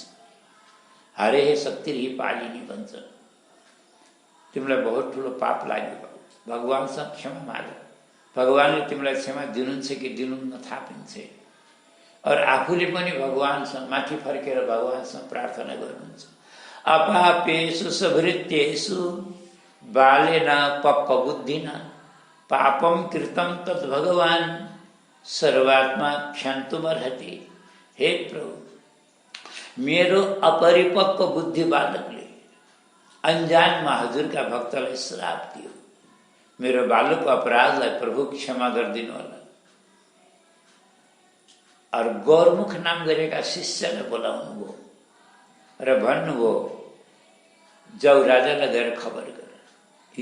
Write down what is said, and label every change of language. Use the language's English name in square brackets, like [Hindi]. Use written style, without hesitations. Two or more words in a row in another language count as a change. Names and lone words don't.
[Nepali] हरेह शक्ति ही पालिनी भन्छ। तिमीलाई बहुत ठुलो पाप लाग्यो। भगवानसँग क्षमा माग। भगवानले तिमीलाई क्षमा दिनुहुन्छ कि दिनुहुन्न थाहा पनि छैन। और आफूले पनि भगवानसँग माथि फर्केर भगवानसँग प्रार्थना गर्नुहुन्छ। [Sanskrit] अपापेषु सभृत्येषु बालेन पक्वबुद्धिना पापम कृतं तद् भगवान सर्वात्मा क्षन्तुमर्हति। [Nepali] हे प्रभु, मेरो अपरिपक्व बुद्धि बालकले अनजानमा हजुरका भक्तलाई श्राप दियो। मेरो बालकको अपराधलाई प्रभु क्षमा गरिदिनु होला। और गौरमुख नाम गरेका शिष्यलाई बोलाउनु भयो र भन्नुभयो, जाऊ राजालाई गएर खबर गर।